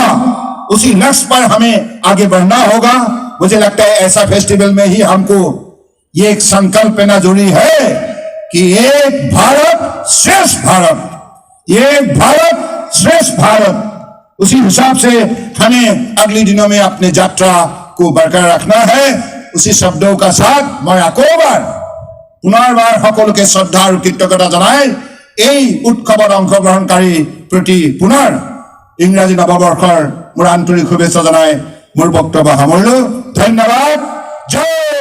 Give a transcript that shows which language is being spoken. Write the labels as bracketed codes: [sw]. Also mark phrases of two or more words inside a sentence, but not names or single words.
[hi] उसी लक्ष्य पर हमें आगे बढ़ना होगा। मुझे लगता है ऐसा फेस्टिवल में ही हमको ये एक संकल्प लेना जरूरी है कि एक भारत श्रेष्ठ भारत, एक भारत श्रेष्ठ भारत। उसी हिसाब से हमें अगले दिनों में अपने यात्रा को बरकरार रखना है। उसी शब्दों का साथ मैं [as] আকৌবাৰ পুনৰবাৰ সকলকে শ্ৰদ্ধা আৰু কৃতজ্ঞতা জনাই এই উৎসৱত অংশগ্ৰহণকাৰী প্ৰতি পুনৰ ইংৰাজী নৱবৰ্ষৰ মোৰ আন্তৰিক শুভেচ্ছা জনাই মোৰ বক্তব্য সামৰিলো। ধন্যবাদ। জয়